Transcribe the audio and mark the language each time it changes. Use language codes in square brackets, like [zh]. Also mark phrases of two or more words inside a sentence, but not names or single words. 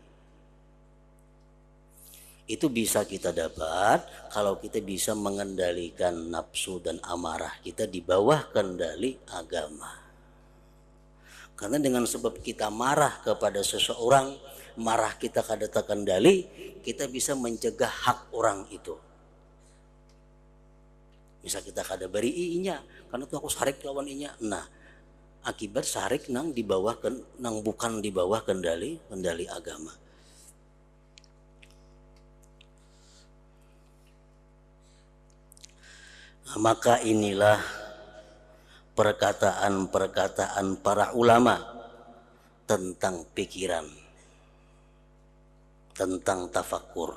[id] Itu bisa kita dapat kalau kita bisa mengendalikan nafsu dan amarah kita di bawah kendali agama. Karena dengan sebab kita marah kepada seseorang, marah kita kada terkendali, kita bisa mencegah hak orang itu. [bjn] Bisa kita kada beri inya, karena tuh aku sarik lawan inya. [id] Nah, akibat sarik nang bukan di bawah kendali agama. Nah, maka inilah perkataan-perkataan para ulama tentang pikiran, tentang tafakkur.